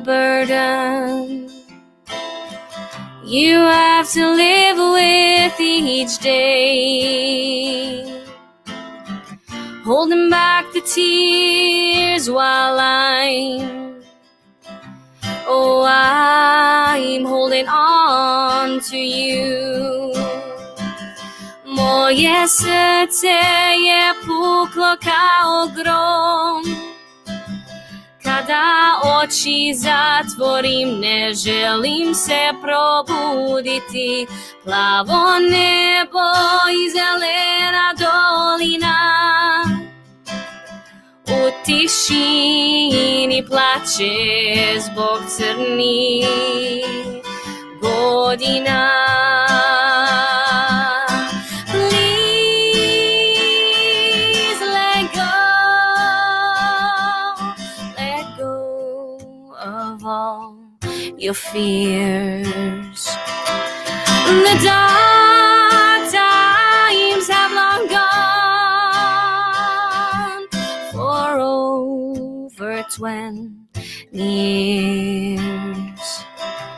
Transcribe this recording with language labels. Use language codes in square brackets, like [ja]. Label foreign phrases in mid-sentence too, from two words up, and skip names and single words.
[en] burden you have to live with each day, holding back the tears while I'm holding on to you. [bs] Moje srce je puklo kao grom. Kada oči zatvorim, ne želim se probuditi. Plavo nebo i zelena dolina u tišini plače zbog crnih godina. [en] Please let go of all your fears. The dark times have long gone for over 20 years.